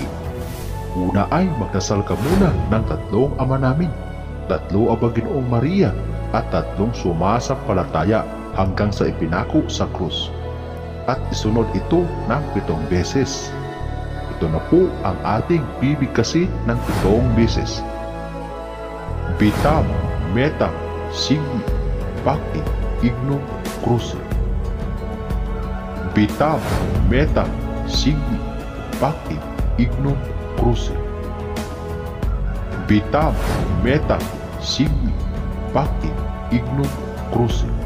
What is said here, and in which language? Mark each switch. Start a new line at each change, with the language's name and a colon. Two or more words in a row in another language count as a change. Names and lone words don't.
Filipino: Una ay magdasal ka muna ng 3 Ama Namin, 3 Aba Ginoong Maria at 3 sumasampalataya hanggang sa ipinako sa krus. At isunod ito ng 7 beses. Ito na po ang ating bibigkasin ng 7 beses.
Latin: Vitam, metam, sigmi, pacti, ignum, cruce. Vitam, metam, sigmi, pacti, ignum, cruce. Vitam, metam, sigmi, pacti, ignum, cruce.